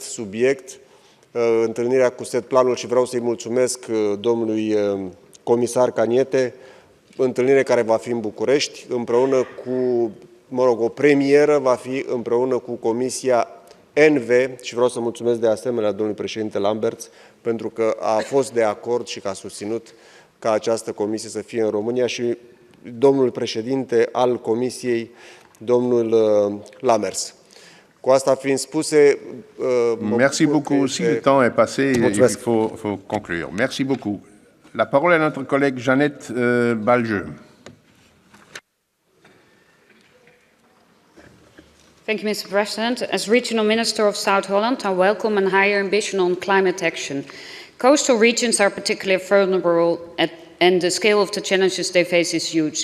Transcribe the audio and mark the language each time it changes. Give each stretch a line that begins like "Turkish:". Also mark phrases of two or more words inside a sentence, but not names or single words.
Romanian: subiect, întâlnirea cu setplanul și vreau să-i mulțumesc domnului comisar Canetti, întâlnire care va fi în București, împreună cu, o premieră va fi împreună cu Comisia NV și vreau să mulțumesc de asemenea domnului președinte Lamberts pentru că a fost de acord și că a susținut ca această comisie să fie în România și domnul președinte al comisiei, domnul Lamers. Cu asta fiind spuse,
French: Merci beaucoup. Si le temps est passé, il faut conclure. Merci beaucoup. La parole est à notre collègue Jeannette Balgeux.
English: Thank you, Mr. President. As Regional Minister of South Holland, I welcome a higher ambition on climate action. Coastal regions are particularly vulnerable and the scale of the challenges they face is huge.